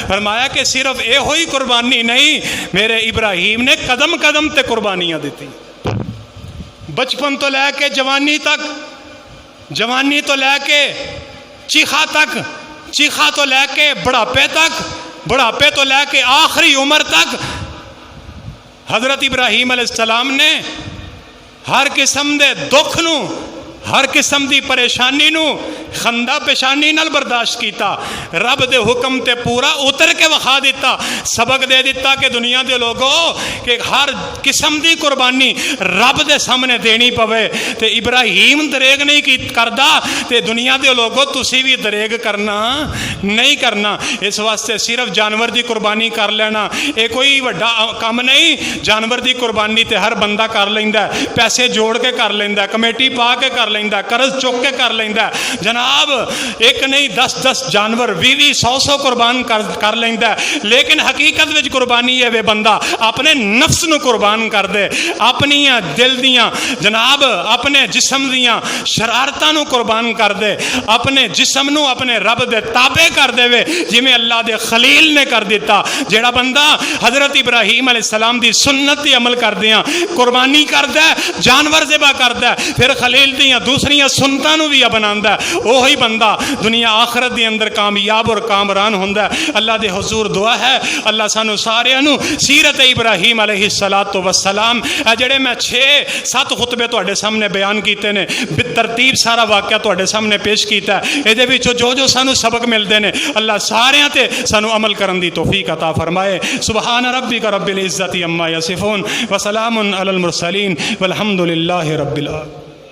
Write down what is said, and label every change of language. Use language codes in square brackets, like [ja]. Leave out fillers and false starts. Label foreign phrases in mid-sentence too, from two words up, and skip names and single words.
[pa] فرمایا کہ صرف اے ہوئی قربانی نہیں، میرے ابراہیم نے قدم قدم تے قربانیاں دیتی، بچپن تو لے کے جوانی تک، جوانی تو لے کے چیخا تک، چیخا تو لے کے بڑھاپے تک، بڑھاپے تو لے کے آخری عمر تک حضرت ابراہیم [ar] علیہ السلام [pa] نے ہر قسم دے دکھ نو، ہر قسم دی پریشانی نو خندہ پیشانی نال برداشت کیتا، رب دے حکم تے پورا اتر کے وخا دیتا، سبق دے دیتا کہ دنیا دے لوگوں کہ ہر قسم دی قربانی رب دے سامنے دینی پوے تے ابراہیم دریگ نہیں کردا تے دنیا دے لوگوں تسی بھی دریگ کرنا نہیں کرنا۔ اس واسطے صرف جانور دی قربانی کر لینا اے کوئی وڈا کام نہیں، جانور دی قربانی تے ہر بندہ کر لیندا ہے، پیسے جوڑ کے کر لیندا ہے، کمیٹی پا کے کر لیندا، قرض چک کے کر لیندا، جناب ایک نہیں 10 جانور 20 100 قربان کر لیندا، لیکن حقیقت وچ قربانی ہے وہ بندہ اپنے نفس نو قربان کر دے، اپنی دل دیاں جناب اپنے جسم دیاں شرارتاں نو قربان کر دے، اپنے جسم نو اپنے رب دے تابع کر دے وے جویں اللہ دے خلیل نے کر دیتا۔ جیڑا بندہ حضرت ابراہیم [ar] علیہ السلام [pa] دی سنت تے عمل کردیاں قربانی کردا ہے، جانور ذبح کردا ہے، پھر خلیل دیاں دوسریاں سنتاں نو بھی بناندا ہے، وہی بندہ دنیا آخرت دے اندر کامیاب اور کامران ہوندا ہے۔ اللہ دے حضور دعا ہے اللہ سانو سارے نو سیرت ابراہیم [ar] علیہ السلام [pa] جڑے میں 6-7 خطبے تواڈے سامنے بیان کیتے نے بالترتیب سارا واقعہ تواڈے سامنے پیش کیتا ہے۔ اے دے وچوں جو سانو سبق ملدے نے اللہ ساریاں تے سانو عمل کرن دی توفیق عطا فرمائے۔ [ar] سبحان ربک رب العزت عما یصفون وسلام علی المرسلین والحمد للہ رب العالمین۔